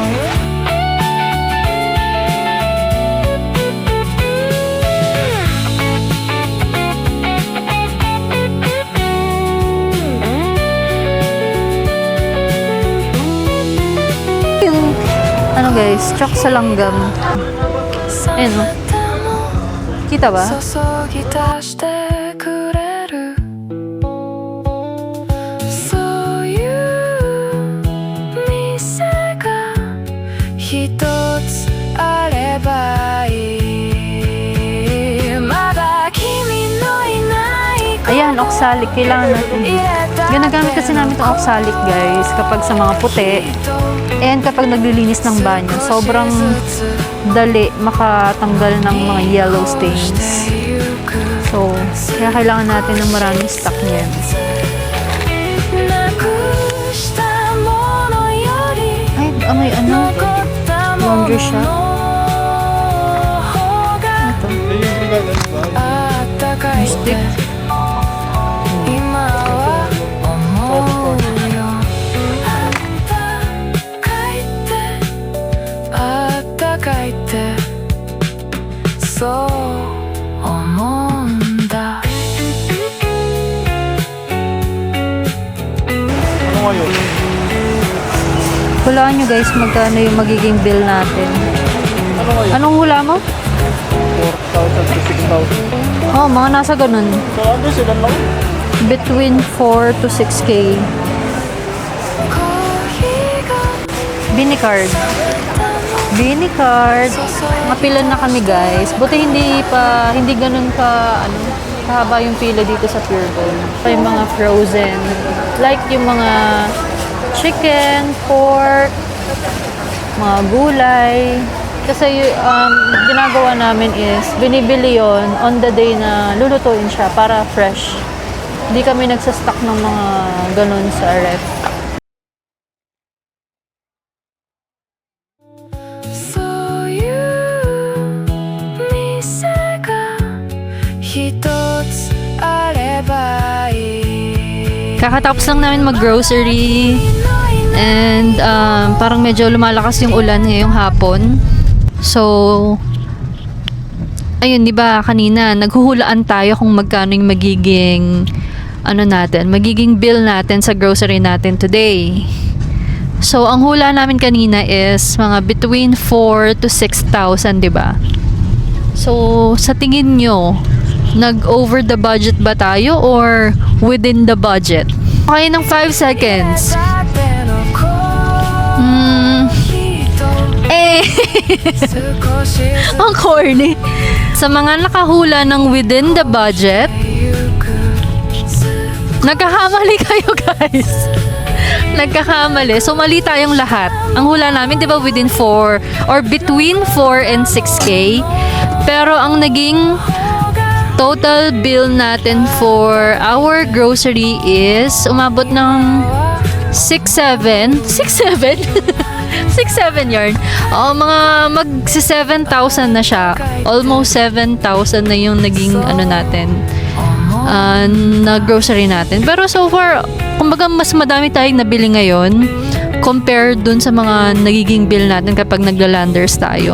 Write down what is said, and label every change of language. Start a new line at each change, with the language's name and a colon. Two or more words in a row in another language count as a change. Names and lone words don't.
Filipino: Yung ano guys, chok sa langgam. Ayun o. Kita ba?
Japanese: 注ぎ足してくれるそういう店が一つあればいいまだ君のいない
Filipino: Ayan, oxalic. Kailangan natin. Ginagamit kasi namin itong oxalic guys kapag sa mga puti. And kapag naglilinis ng banyo, sobrang dali makatanggal ng mga
English: yellow stains.
Filipino: So, kaya kailangan natin ng maraming stock niyan.
Japanese: なくしたものより
Filipino: Ay, may ano?
Japanese: 残ったも
Filipino: Laundry
Japanese: の
Filipino: shop.
Japanese: の方が
Filipino: Ito. Ayun yung gagal.
Japanese: あったかいって
Filipino: Stick.
Japanese: 今は思うよあったかいってあったかいってそう思うんだ
Filipino: Ano ngayon? Hulaan nyo guys magkano yung magiging bill natin. Ano ngayon? Anong hula mo? 4,000 to 6,000. Oh, mga nasa ganun. So ano sila lang?
English: Between 4 to 6K.
Japanese: コーヒーが
Filipino: Bini card. Bini card. Mapilan na kami guys. Buti hindi ganun kahaba yung pila dito sa Pure Gold. Pa yung mga frozen. Like yung mga chicken, pork, mga gulay. Kasi ginagawa namin is binibili yon on the day na lulutuin siya para fresh. Hindi kami nagsastock ng mga ganun sa ref.
Japanese: そういう店が一つあればいい
Filipino: Kakatapos lang namin mag-grocery and parang medyo lumalakas yung ulan ngayong hapon. So, ayun, di ba kanina naghuhulaan tayo kung magkano yung magiging magiging bill natin sa grocery natin today. So, ang hula namin kanina is mga
English: between 4 to 6,000,
Filipino: di ba? So, sa tingin nyo, nag-
English: over the budget
Filipino: ba tayo or
English: within the budget?
Filipino: Okay, ng 5 seconds.
Japanese: だってのコーヒーと
Filipino: Eh,
Japanese: 少しず
Filipino: ang corny. Sa mga nakahula ng
English: within the budget,
Japanese: つゆく
Filipino: nagkakamali kayo guys. Nagkakamali. So, mali tayong lahat. Ang hula namin, di ba,
English: within 4 or between 4 and 6K.
Filipino: Pero ang naging total bill natin
English: for our grocery
Filipino: is umabot ng 6,700. 6,700? 6,700 yarn. Oo, mga mag-7,000 na siya. Almost 7,000 na yung naging natin. Na grocery natin. Pero so far, kumbaga mas madami tayong nabili ngayon compared dun sa mga nagiging bill natin kapag nagla-landers tayo.